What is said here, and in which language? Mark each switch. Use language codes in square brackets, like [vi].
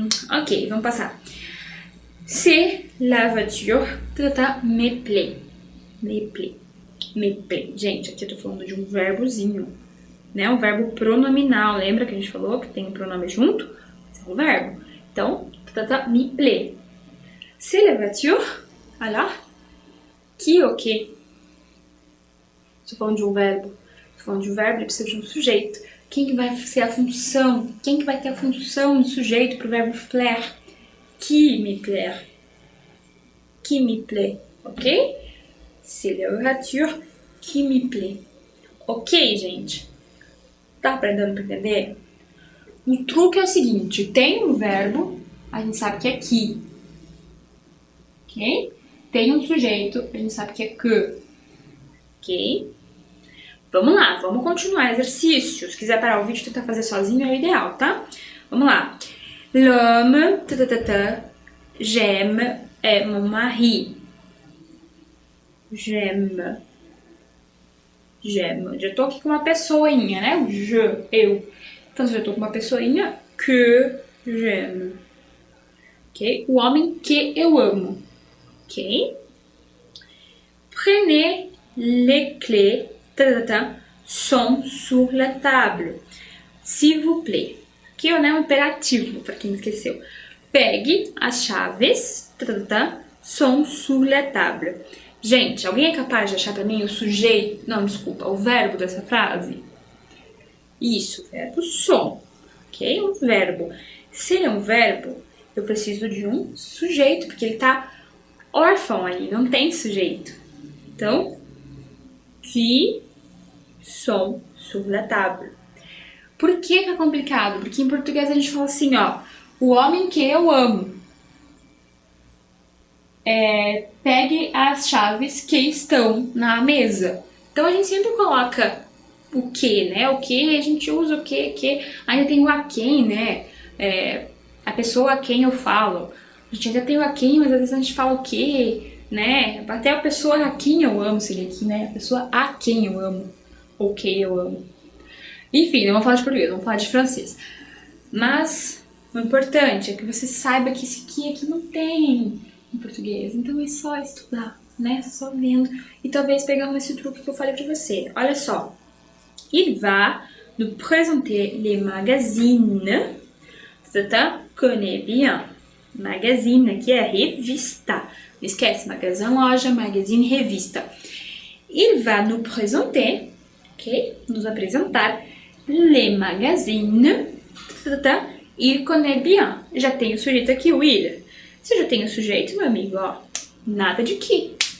[fr] Ok, [pt] vamos passar. [fr] C'est la voiture me plaît. Me plaît. [pt] Gente, aqui eu tô falando de um verbozinho, né? Um verbo pronominal. Lembra que a gente falou que tem um pronome junto? Esse é um verbo. Então, [fr] me plaît. C'est la voiture, alors, qui ou que? [pt] Estou falando de um verbo. Estou falando de um verbo, ele precisa de um sujeito. Quem que vai ser a função? Quem que vai ter a função de sujeito para o verbo plaire? [fr] Qui me plaît. Qui me plaît, ok? C'est la voiture qui me plaît. [pt] Ok, gente? Tá aprendendo para entender? O truque é o seguinte, tem um verbo, a gente sabe que é qui. Ok? Tem um sujeito, a gente sabe que é que. Ok? Vamos lá, vamos continuar exercício. Se quiser parar o vídeo e tentar fazer sozinho é o ideal, tá? Vamos lá. [fr] L'homme, j'aime, é mon mari. J'aime. [pt] Já tô aqui com uma pessoinha, né? O je, eu. Então, já tô com uma pessoinha [fr] que j'aime. [pt] Ok? O homem que eu amo. Ok? [fr] Prenez les clés sont sur la table. S'il vous plaît. [pt] Aqui é um imperativo, para quem esqueceu. Pegue as chaves [fr] sont sur la table. [pt] Gente, alguém é capaz de achar para mim o sujeito... Não, desculpa, o verbo dessa frase? Isso, verbo sont. Ok? Um verbo. Se ele é um verbo, eu preciso de um sujeito, porque ele tá órfão ali, não tem sujeito. [fr] Então, qui sont sur la table. [pt] Por que é complicado? Porque em português a gente fala assim, ó, o homem que eu amo. pegue as chaves que estão na mesa. Então a gente sempre coloca o que, né? O que, a gente usa o que. Ainda tem o a quem, né? A pessoa a quem eu falo. A gente ainda tem o a quem, mas às vezes a gente fala o que, né? Até a pessoa a quem eu amo seria aqui, né? A pessoa a quem eu amo. Ou que eu amo. Enfim, não vou falar de português, vamos falar de francês. Mas o importante é que você saiba que esse que aqui não tem em português. Então é só estudar, né? Só vendo. E talvez pegando esse truque que eu falei pra você. Olha só. [fr] Il va nous présenter les magazines. [pt] Você [fr] connaît bien. [pt] Magazine aqui é revista. Não esquece, magazine loja, magazine revista. [fr] Il va nous présenter, ok? [pt] Nos apresentar [fr] les magazines. Il connaît bien. [pt] Já tem o sujeito aqui, o il. Se já tem o sujeito, meu amigo, ó, nada de que.